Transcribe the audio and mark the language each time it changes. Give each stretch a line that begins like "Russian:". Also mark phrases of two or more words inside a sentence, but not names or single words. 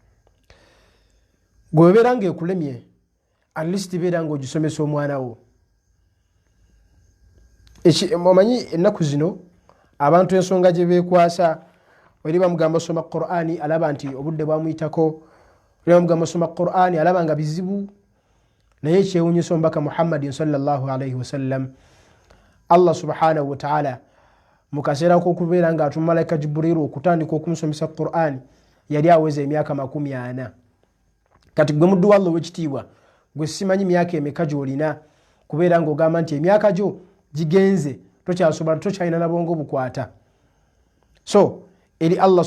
Ganda: gwe beera nga ekulemye
English: at least
Ganda: beera nga ogisomesa omwana wo omanyi ennaku zino abantu ensonga gye beekwasa eri bamugamba soma Qur'ani alaba nti obudde bwamuyitako eri bamugamba soma Qur'ani alaba nga bizibu naye ekyewuunyisa omubaka Muhammadin
Arabic: صلى الله عليه وسلم
Ganda: Allah
Arabic: سبحانه وتعالى
Ganda: mu kaseera k'okubeera ng'atuma malayika Jibrilu okutandika okumusomesa Qur'ani yali aweza emyaka 40 kati gwe muddu wa Allah ow'ekitiibwa gwe simanyi myaka emeka gy'olina kubeera ng'ogamba nti emyaka gyo gigenze tokyasobola tokyalina na bwongo bukwata so eri Allah